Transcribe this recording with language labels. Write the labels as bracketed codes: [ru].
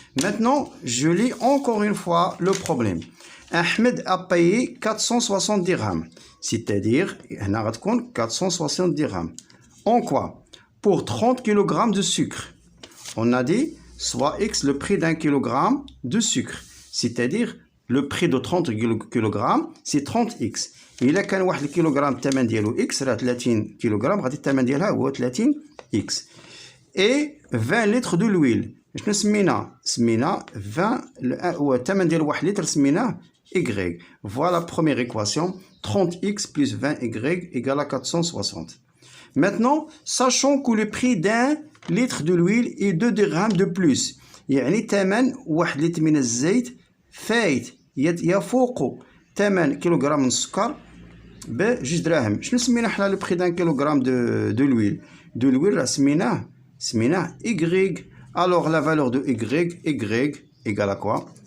[fr] Maintenant, je lis encore une fois le problème. Ahmed a payé 460 dirhams, c'est-à-dire 460 dirhams. En quoi? Pour 30 kg de sucre. On a dit soit x le prix d'un kilogramme de sucre, c'est-à-dire le prix de 30 kg c'est 30x. [ar] إلا كان 1 كيلوغرام الثمن ديالو x راه 30 كيلوغرام غادي الثمن ديالها هو 30x. [fr] Et 20 litres de l'huile. [ar] شنو سمينا 20 هو الثمن ديال 1 لتر سميناه y. [fr] Voilà la première équation, 30x plus 20y égale à 460. Maintenant, sachant que le prix d'un litre de l'huile est 2 dirhams de plus. [ar] يعني ثمن 1 لتر من الزيت فايت يفوق ثمن كيلوغرام من السكر بجوج دراهم. شنو سمينا حنا [fr] لو بري دان كيلوغرام دو لويل؟ [ar] دو لويل راه سميناه y. [fr] Alors la valeur de y égale à quoi?